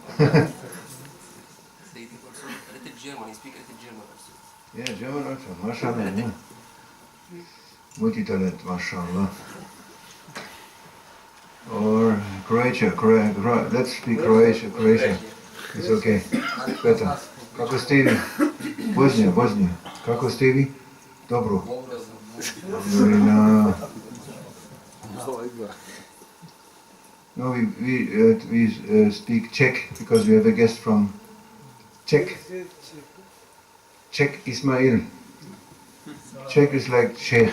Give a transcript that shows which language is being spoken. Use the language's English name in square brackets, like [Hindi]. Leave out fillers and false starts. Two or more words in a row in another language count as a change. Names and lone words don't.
[English] German, speak German also. Yeah, German also, mashallah. Yeah. Multi-talent, mashallah. Or Croatia, let's speak Croatia. It's okay. Better. [Bosnian] Kako ste vi? Bosnia. Kako ste vi? Dobro. [English] No, we speak Czech because we have a guest from Czech. Czech Ismail. Czech is like Sheikh.